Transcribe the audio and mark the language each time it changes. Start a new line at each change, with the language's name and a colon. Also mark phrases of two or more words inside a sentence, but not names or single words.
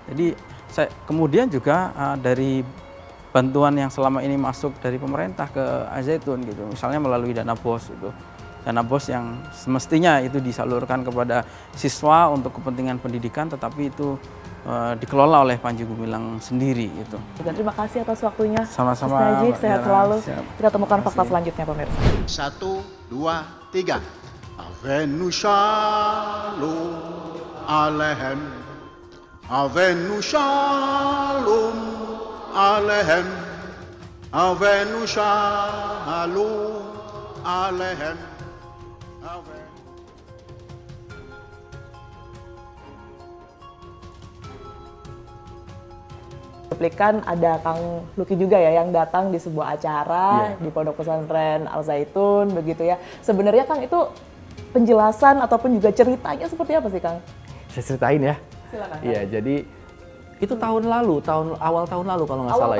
Indonesian: Jadi kemudian juga dari bantuan yang selama ini masuk dari pemerintah ke Al-Zaitun gitu, misalnya melalui dana BOS itu. Dana BOS yang semestinya itu disalurkan kepada siswa untuk kepentingan pendidikan, tetapi itu dikelola oleh Panji Gumilang sendiri itu. Dan terima kasih atas waktunya. Sama-sama. Mas Najib, sehat selalu. Siap. Kita temukan fakta selanjutnya pemirsa. 1, 2, 3.
Hebrew: הבאנו שלום עליכם. הבאנו שלום עליכם. הבאנו שלום עליכם.
Indonesian: Replikan ada Kang Luki juga ya yang datang di sebuah acara di Pondok Pesantren Al-Zaitun begitu ya. Sebenarnya Kang itu penjelasan ataupun juga ceritanya seperti apa sih Kang? Saya ceritain ya. Silakan. Iya, jadi itu tahun lalu, awal tahun lalu kalau nggak salah ya.